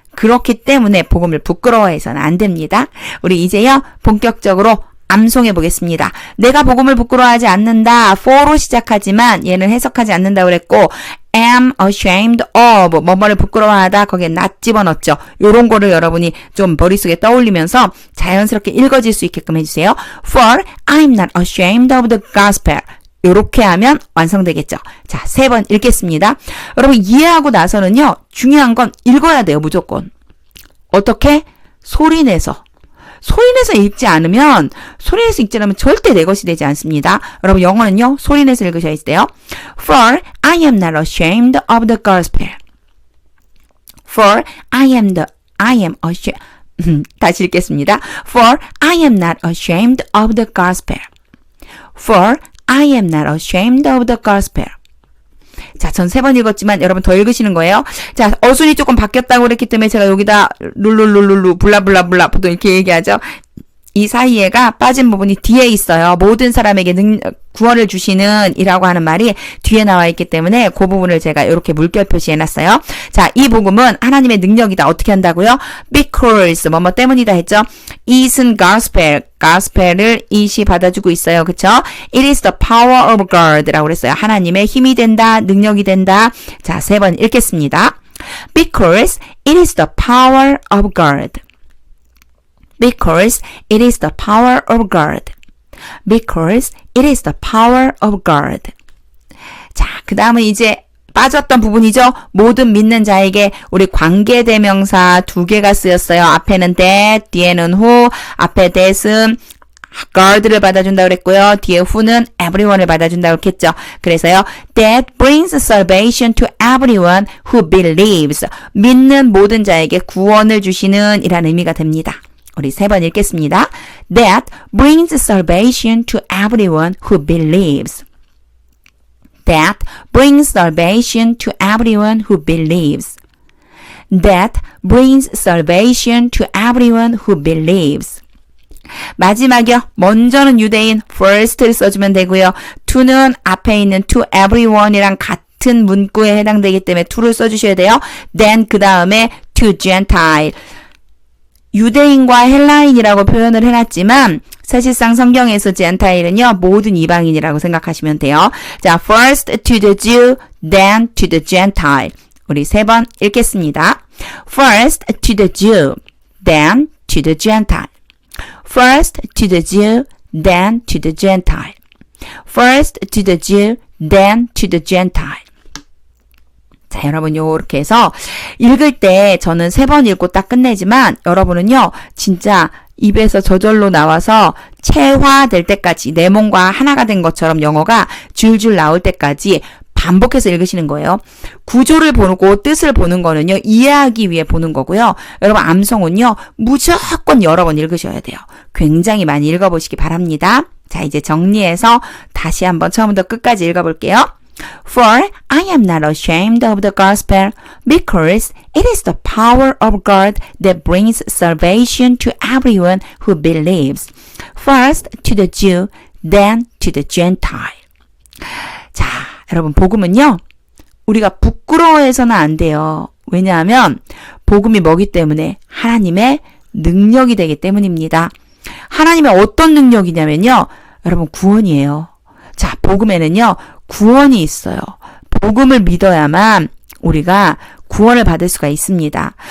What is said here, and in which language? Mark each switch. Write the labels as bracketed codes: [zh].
[ko] 그렇기 때문에 복음을 부끄러워해서는 안 됩니다. 우리 이제요 본격적으로 암송해 보겠습니다. 내가 복음을 부끄러워하지 않는다. for로 시작하지만 얘는 해석하지 않는다고 그랬고 [en] am ashamed of [ko] 뭐뭐를 부끄러워하다 거기에 not 집어넣었죠. 요런 거를 여러분이 좀 머릿속에 떠올리면서 자연스럽게 읽어질 수 있게끔 해주세요. [en] For I'm not ashamed of the gospel. [ko] 요렇게 하면 완성되겠죠. 자, 3번 읽겠습니다. 여러분 이해하고 나서는요. 중요한 건 읽어야 돼요. 무조건. 어떻게? 소리내서. 소리내서 읽지 않으면 절대 내 것이 되지 않습니다. 여러분 영어는요. 소리내서 읽으셔야 돼요. [en] For I am not ashamed of the gospel. For I am ashamed. [ko] 다시 읽겠습니다. [en] For I am not ashamed of the gospel. For I am not ashamed of the gospel. [ko] 자, 전 3번 읽었지만 여러분 더 읽으시는 거예요. 자, 어순이 조금 바뀌었다고 그랬기 때문에 제가 여기다 룰룰룰룰루 블라블라블라 보통 이렇게 얘기하죠. 이 사이에가 빠진 부분이 뒤에 있어요. 모든 사람에게 구원을 주시는 이라고 하는 말이 뒤에 나와 있기 때문에 그 부분을 제가 이렇게 물결 표시해놨어요. 자, 이 복음은 하나님의 능력이다. 어떻게 한다고요? Because 뭐뭐 때문이다 했죠. [en] Is은 gospel. [ko] gospel을 it이 받아주고 있어요. 그쵸? [en] It is the power of God라고 [ko] 그랬어요. 하나님의 힘이 된다. 능력이 된다. 자, 3번 읽겠습니다. [en] Because it is the power of God. Because it is the power of God. Because it is the power of God. [ko] 자, 그 다음은 이제 빠졌던 부분이죠. 모든 믿는 자에게 우리 관계대명사 2개가 쓰였어요. 앞에는 that, 뒤에는 who, 앞에 that은 God를 받아준다고 그랬고요. 뒤에 who는 everyone을 받아준다고 그랬겠죠. 그래서요. [en] That brings salvation to everyone who believes. [ko] 믿는 모든 자에게 구원을 주시는 이라는 의미가 됩니다. 우리 3번 읽겠습니다. [en] That brings salvation to everyone who believes. That brings salvation to everyone who believes. That brings salvation to everyone who believes. [ko] 마지막이요. 먼저는 유대인 first를 써주면 되고요. to는 앞에 있는 [en] to everyone [ko] 이랑 같은 문구에 해당되기 때문에 to를 써주셔야 돼요. then 그 다음에 [en] to Gentile. [ko] 유대인과 헬라인이라고 표현을 해놨지만 사실상 성경에서 Gentile은요 모든 이방인이라고 생각하시면 돼요. [en] 자, first to the Jew, then to the Gentile. [ko] 우리 3번 읽겠습니다. [en] First to the Jew, then to the Gentile. First to the Jew, then to the Gentile. First to the Jew, then to the Gentile. [ko] 자, 여러분 요렇게 해서 읽을 때 저는 3번 읽고 딱 끝내지만 여러분은요 진짜 입에서 저절로 나와서 체화될 때까지 내 몸과 하나가 된 것처럼 영어가 줄줄 나올 때까지 반복해서 읽으시는 거예요. 구조를 보고 뜻을 보는 거는요 이해하기 위해 보는 거고요. 여러분 암송은요 무조건 여러 번 읽으셔야 돼요. 굉장히 많이 읽어보시기 바랍니다. 자, 이제 정리해서 다시 한번 처음부터 끝까지 읽어볼게요. [en] For I am not ashamed of the gospel, because it is the power of God that brings salvation to everyone who believes, first to the Jew, then to the Gentile. [ko] 자, 여러분, 복음은요, 우리가 부끄러워해서는 안 돼요. 왜냐하면 복음이 뭐기 때문에? 하나님의 능력이 되기 때문입니다. 하나님의 어떤 능력이냐면요, 여러분, 구원이에요. 자, 복음에는요, 구원이 있어요. 복음을 믿어야만 우리가 구원을 받을 수가 있습니다.